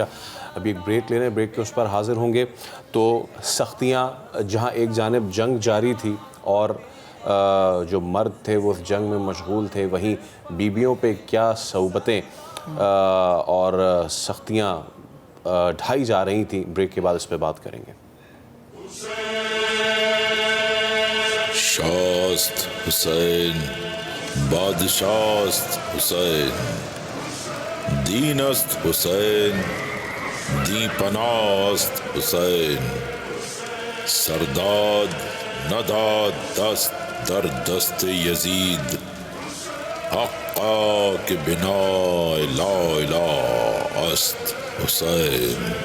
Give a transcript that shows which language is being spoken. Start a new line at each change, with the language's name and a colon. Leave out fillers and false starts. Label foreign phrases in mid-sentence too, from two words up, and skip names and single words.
Urdu: ابھی ایک بریک لے رہے ہیں، بریک کے اس پر حاضر ہوں گے۔ تو سختیاں، جہاں ایک جانب جنگ جاری تھی اور جو مرد تھے وہ اس جنگ میں مشغول تھے، وہیں بیویوں پہ کیا صعوبتیں اور سختیاں ڈھائی جا رہی تھیں، بریک کے بعد اس پہ بات کریں گے۔
Persian: شاست حسین بادشاست حسین، دین است حسین دی پناست حسین، سرداد نداد دست در دست یزید، حقا که بنا لا اله است حسین۔